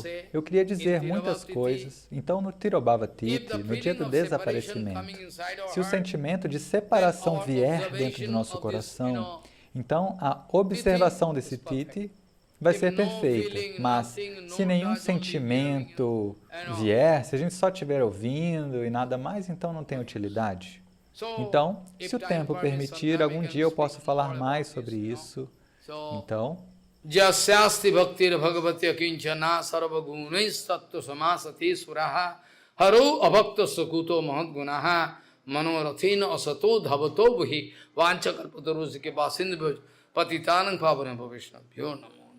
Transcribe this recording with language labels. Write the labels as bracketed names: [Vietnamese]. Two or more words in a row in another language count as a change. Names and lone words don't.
[Portuguese] Eu queria dizer muitas coisas. Então, no [Sanskrit] Tirobhava Titi, [Portuguese] no dia do desaparecimento, se o sentimento de separação vier dentro do nosso coração, então a observação desse Titi vai ser perfeita. Mas, se nenhum sentimento vier, se a gente só estiver ouvindo e nada mais, então não tem utilidade. Então, se o tempo permitir, algum dia eu posso falar mais sobre isso. Então, [Sanskrit] Jasyasti bhaktir bhagavati akinchana sarvagunis tattva samasati suraha haro abhakta sakuto mahadgunaha manorathina asato dhavato bhi vanchakalpatarusike basindhu patitanang pavanam pavishnabhyo namah.